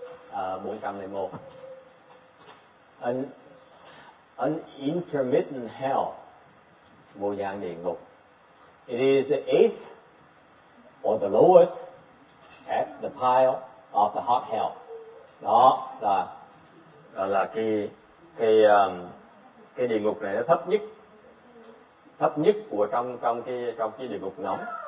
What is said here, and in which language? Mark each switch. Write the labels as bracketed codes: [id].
[en] 401. An intermittent hell, [vi] vô gián địa ngục. [en] It is the eighth or the lowest at the pile of the hot hell. [vi] Đó là cái địa ngục này nó thấp nhất của trong cái địa ngục nóng.